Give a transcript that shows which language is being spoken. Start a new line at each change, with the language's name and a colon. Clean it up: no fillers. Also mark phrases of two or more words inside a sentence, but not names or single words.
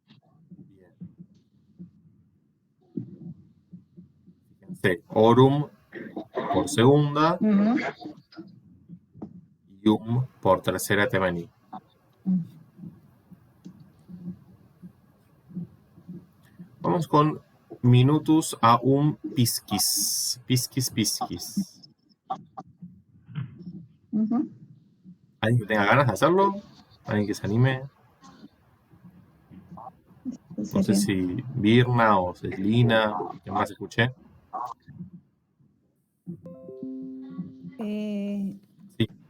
Spanish: Fíjense, orum por segunda y por tercera tema en I. Vamos con
Latin: minutus aum piscis. Piscis, piscis. Ujú.
Spanish: ¿Alguien que tenga ganas de hacerlo? ¿Alguien que se anime? No sé si Birna o Ceslina, ¿qué más escuché? Sí.